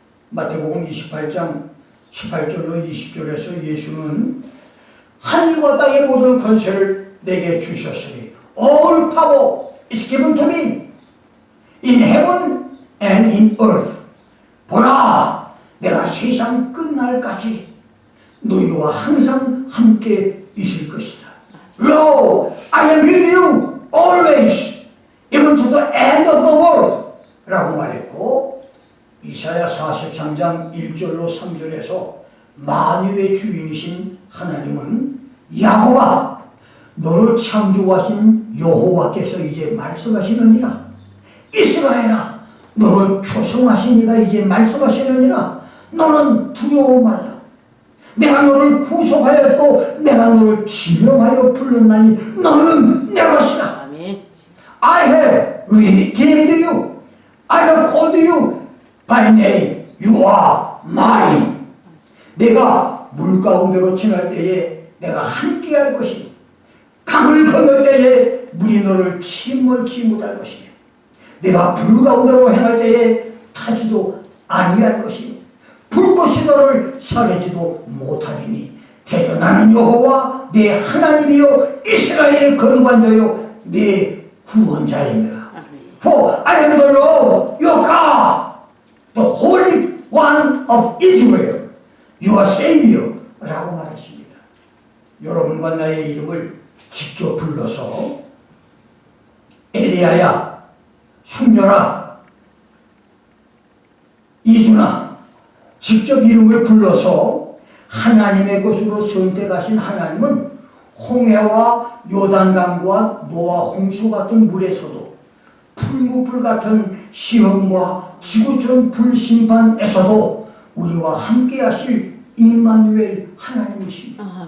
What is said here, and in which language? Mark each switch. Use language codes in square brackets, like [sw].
[ko] 마태복음 28장 18절로 20절에서 예수는 하늘과 땅의 모든 권세를 내게 주셨으니 [en] All power is given to me in heaven and in earth. [ko] 보라, 내가 세상 끝날까지 너희와 항상 함께 있을 것이다. [en] Lo, I am with you always, even to the end of the world. [ko] 라고 말했고, 이사야 43장 1절로 3절에서 만유의 주인이신 하나님은 야곱아, 너를 창조하신 여호와께서 이제 말씀하시느니라. 이스라엘아, 너를 조성하신 이가 이제 말씀하시느니라. 너는 두려워 말라. 내가 너를 구속하였고 내가 너를 지명하여 불렀나니 너는 내 것이라. [en] I have redeemed you. I have called you by name. You are mine. [ko] 내가 물 가운데로 지날 때에 내가 함께 할 것이며 강을 건널 때에 물이 너를 침몰치 못할 것이며 내가 불 가운데로 행할 때에 타지도 아니할 것이며 불꽃이 너를 사르지도 못하리니 대저 나는 여호와 네 하나님이요 이스라엘의 거룩한 자요 네 구원자이니라. [en] For I am the Lord your God, the Holy One of Israel, your Savior. [ko] 라고 말했습니다. 여러분과 나의 이름을 직접 불러서 엘리야야, 숙녀라, 이준아, 직접 이름을 불러서 하나님의 것으로 선택하신 하나님은 홍해와 요단강과 노아 홍수 같은 물에서도 풀무불 같은 시험과 지구촌 불심판에서도 우리와 함께 하실 임마누엘 하나님이십니다.